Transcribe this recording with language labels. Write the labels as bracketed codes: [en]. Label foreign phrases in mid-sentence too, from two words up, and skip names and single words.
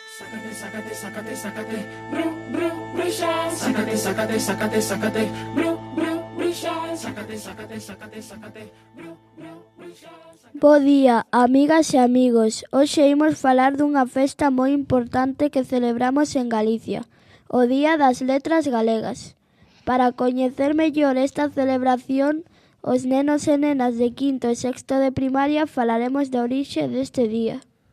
[gl] Sácate, sácate, sácate, bru, bru, bruxa. Sácate, sácate, sácate, sácate, bru, bru, bruxa. Sácate, sácate, sácate, sácate, bru, bru, bruxa. Bo día, amigas e amigos. Hoxe imos falar dunha festa moi importante que celebramos en Galicia, o Día das Letras Galegas. Para coñecer mellor esta celebración, os nenos e nenas de quinto e sexto de primaria falaremos da orixe deste día.